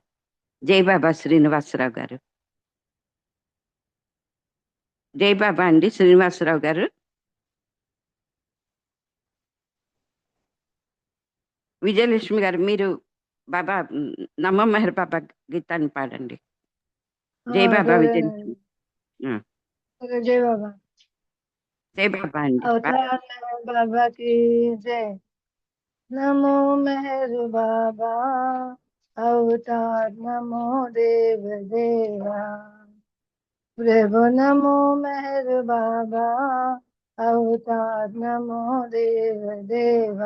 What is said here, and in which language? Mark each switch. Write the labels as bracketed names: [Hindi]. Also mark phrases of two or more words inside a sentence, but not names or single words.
[Telugu] జై బాబా శ్రీనివాసరావు గారు. జై బాబా అండి శ్రీనివాసరావు గారు. విజయలక్ష్మి గారు మీరు బాబా నమో మెహర్ బాబా గీతాన్ని పాడండి. జై బాబా విజయలక్ష్మి. [Hindi] जय बाबा। [Telugu] జై బాబా అండి. [Hindi] अवतार मेहर बाबा की जय। नमो मेहर बाबा अवतार नमो देव देवा। प्रभु नमो मेहर बाबा अवतार नमो देव देवा।